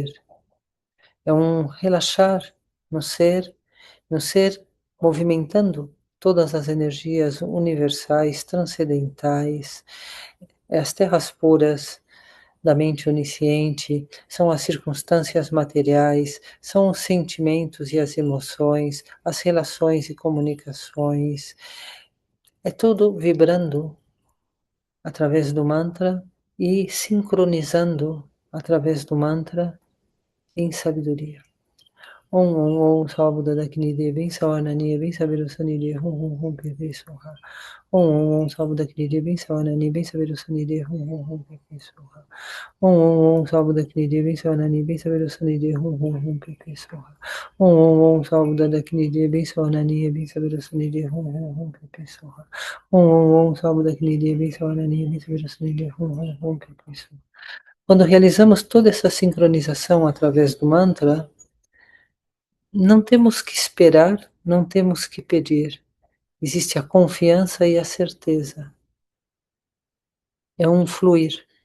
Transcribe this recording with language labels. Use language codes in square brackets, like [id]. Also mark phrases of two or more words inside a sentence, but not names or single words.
[pt] É um relaxar no ser movimentando todas as energias universais, transcendentais, as terras puras da mente onisciente, são as circunstâncias materiais, são os sentimentos e as emoções, as relações e comunicações. É tudo vibrando através do mantra e sincronizando através do mantra em sabedoria. [sa] Om Salbuda Dakini Devi Savanani Bem Saber Sanide Hum Pepe Soha. Om Salbuda Dakini Devi Savanani Bem Saber Sanide Hum Pepe Soha. Om Salbuda Dakini Devi Savanani Bem Saber Sanide Hum Pepe Soha. Om Salbuda Dakini Devi Savanani Bem Saber Sanide Hum Pepe Soha. Om Salbuda Dakini Devi Savanani Bem Saber Sanide Hum Pepe Soha. [pt] Quando realizamos toda essa sincronização através do mantra, não temos que esperar, não temos que pedir. Existe a confiança e a certeza. É um fluir.